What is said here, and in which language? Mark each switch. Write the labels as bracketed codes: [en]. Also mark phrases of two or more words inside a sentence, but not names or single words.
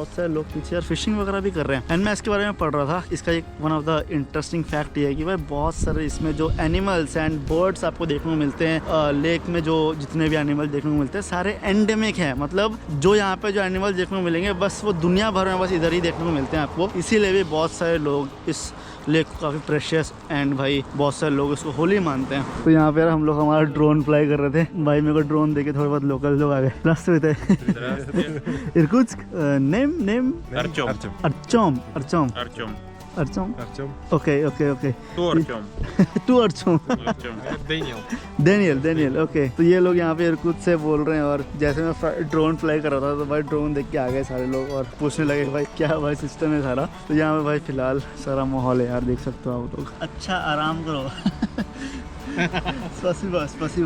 [hi] बहुत सारे लोग पीछे यार फिशिंग वगैरह भी कर रहे हैं। एंड मैं इसके बारे में पढ़ रहा था, इसका एक [en] one of the interesting fact [hi] ये है कि भाई बहुत सारे इसमें जो [en] animals and birds [hi] आपको देखने को मिलते हैं लेक में, जो जितने भी एनिमल देखने को मिलते हैं सारे एंडेमिक है, मतलब जो यहाँ पे जो एनिमल देखने को मिलेंगे बस वो दुनिया भर में बस इधर ही देखने को मिलते हैं आपको। इसीलिए भी बहुत सारे लोग इस लेक को काफ़ी [en] precious and [hi] भाई बहुत सारे लोग इसको होली मानते हैं। तो यहाँ पे यार हम लोग हमारा [en] drone fly [hi] कर रहे थे, भाई मेरे को ड्रोन देके थोड़े बहुत लोकल लोग आ गए। रास्ते थे इरकुत्स्क नेम Артем. अर्चम। Artyom? Артем. [en] Okay, okay, okay. [ru] Кто Артем? [hi] तू Artyom. [ru] Артем. Дэниел. [hi] डेनियल ओके। तो ये लोग यहाँ पे इरकुत्स्क से बोल रहे हैं और जैसे मैं [en] drone fly [hi] कर रहा था तो भाई ड्रोन देख के आ गए सारे लोग और पूछने लगे भाई क्या भाई सिस्टम है सारा। तो यहाँ पे भाई फिलहाल सारा माहौल है यार, देख सकते हो आप लोग। अच्छा आराम करो। स्पसिबा।